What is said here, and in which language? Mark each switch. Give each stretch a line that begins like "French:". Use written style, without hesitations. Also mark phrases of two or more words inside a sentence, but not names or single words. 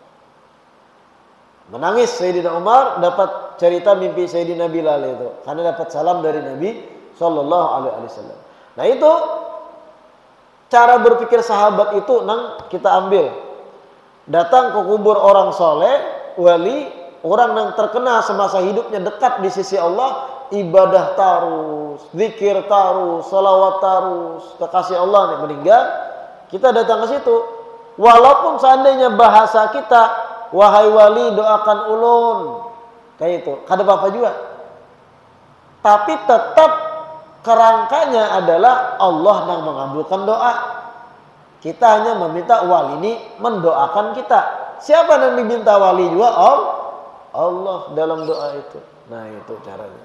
Indonesian: Menangis Sayyidina Umar dapat cerita mimpi Sayyidina Bilal itu, karena dapat salam dari Nabi
Arabic: Sallallahu Alaihi Wasallam.
Indonesian: Nah itu cara berpikir sahabat itu nang kita ambil. Datang ke kubur orang soleh, wali, orang yang terkenal semasa hidupnya dekat di sisi Allah, ibadah tarus, zikir tarus, salawat tarus, kekasih Allah nih meninggal, kita datang ke situ. Walaupun seandainya bahasa kita, wahai wali
Banjar: doakan ulun,
Indonesian: kayak itu,
Banjar: kada apa-apa juga.
Indonesian: Tapi tetap kerangkanya adalah Allah yang mengabulkan doa. Kita hanya meminta wali ini mendoakan kita. Siapa yang diminta wali juga? Allah dalam doa itu. Nah itu caranya.